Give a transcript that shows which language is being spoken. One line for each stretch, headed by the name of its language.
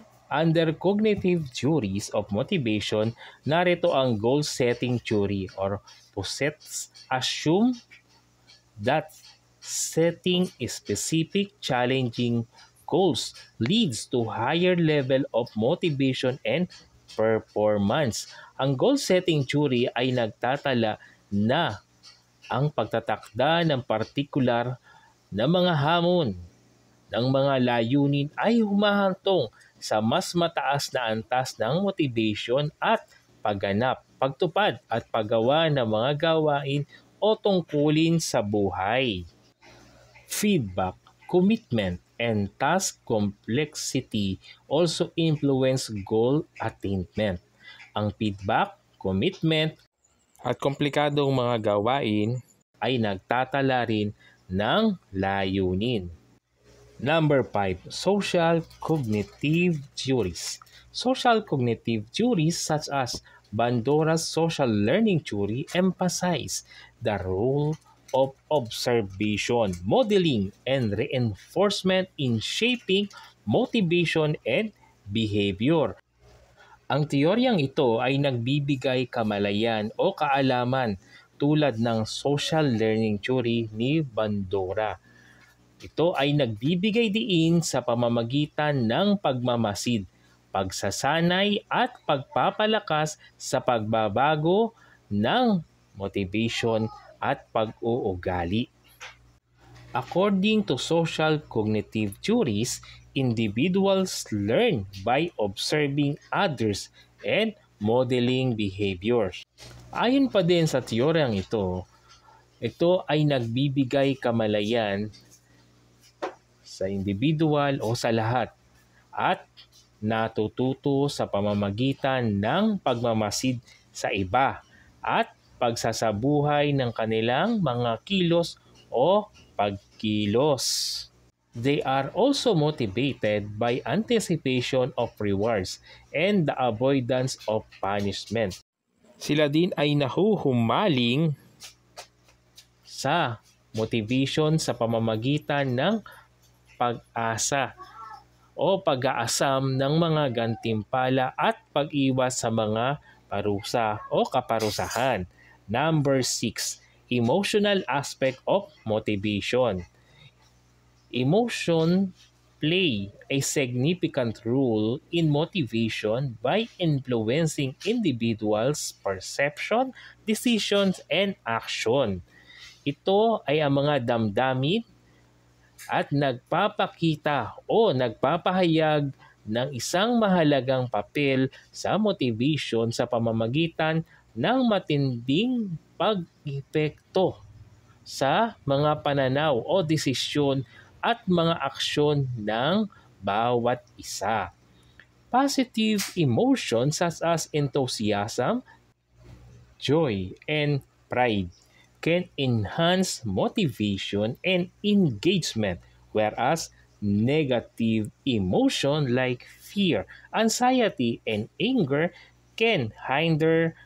English: Under cognitive theories of motivation,
Filipino: narito ang
English: goal-setting theory or POSETs assume that setting specific challenging goals leads to higher level of motivation and performance.
Filipino: Ang goal-setting theory ay nagtatala na ang pagtatakda ng partikular na mga hamon ng mga layunin ay humahantong sa mas mataas na antas ng motivation at pagganap, pagtupad at paggawa ng mga gawain o tungkulin sa buhay.
English: Feedback, commitment, and task complexity also influence goal attainment.
Filipino: Ang feedback, commitment, at komplikadong mga gawain ay nagtatala rin ng layunin.
English: Number 5, social cognitive theories. Social cognitive theories such as Bandora's social learning theory emphasize the role of observation, modeling, and reinforcement in shaping motivation and behavior.
Filipino: Ang teoryang ito ay nagbibigay kamalayan o kaalaman tulad ng social learning theory ni Bandora. Ito ay nagbibigay diin sa pamamagitan ng pagmamasid, pagsasanay at pagpapalakas sa pagbabago ng motivation at pag-uugali.
English: According to social cognitive theories, individuals learn by observing others and modeling behaviors.
Filipino: Ayon pa din sa teoryang ito ay nagbibigay kamalayan sa individual o sa lahat at natututo sa pamamagitan ng pagmamasid sa iba at pagsasabuhay ng kanilang mga kilos o pagkilos.
English: They are also motivated by anticipation of rewards and the avoidance of punishment.
Filipino: Sila din ay nahuhumaling sa motivation sa pamamagitan ng pag-asa o pag-aasam ng mga gantimpala at pag-iwas sa mga parusa o kaparusahan.
English: Number 6, emotional aspect of motivation. Emotion play a significant role in motivation by influencing individuals' perception, decisions, and action.
Filipino: Ito ay ang mga damdamin at nagpapakita o nagpapahayag ng isang mahalagang papel sa motivation sa pamamagitan ng matinding pag-epekto sa mga pananaw o desisyon at mga aksyon ng bawat isa.
English: Positive emotions such as enthusiasm, joy, and pride can enhance motivation and engagement, whereas negative emotion like fear, anxiety, and anger can hinder